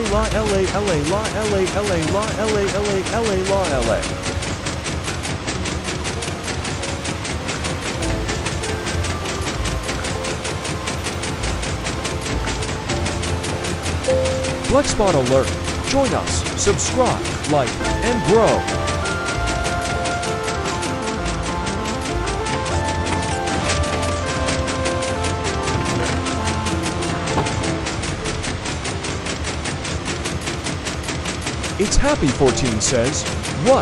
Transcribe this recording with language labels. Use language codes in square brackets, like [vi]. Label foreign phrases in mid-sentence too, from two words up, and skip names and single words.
[en] la LA LA la LA LA la LA LA LA la LA. Blackspot alert. Join us, subscribe, like, and grow. It's Happy 14 says, what?